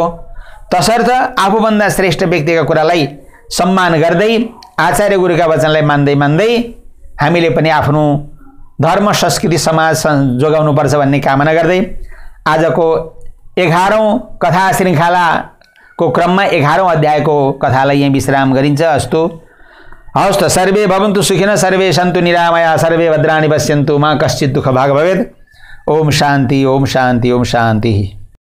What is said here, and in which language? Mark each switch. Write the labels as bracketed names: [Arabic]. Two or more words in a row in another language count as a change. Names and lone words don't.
[Nepali] तसर्थ आफूभन्दा श्रेष्ठ व्यक्तिका कुरालाई सम्मान गर्दै, आचार्य गुरुका वचनलाई मान्दै हामीले पनि आफ्नो धर्म संस्कृति समाज जोगाउनुपर्छ भन्ने कामना गर्दै आजको 11औं कथा श्रृङ्खलाको क्रममा 11औं अध्यायको कथालाई यही विश्राम गरिन्छ। अस्तु हवस् त, [Sanskrit] सर्वे भवन्तु सुखिनः, सर्वे सन्तु निरामया, सर्वे भद्राणि पश्यन्तु, मा कश्चित् दुःख भाग भवेत्। ओम शान्ति, ओम शान्ति, ओम शान्ति।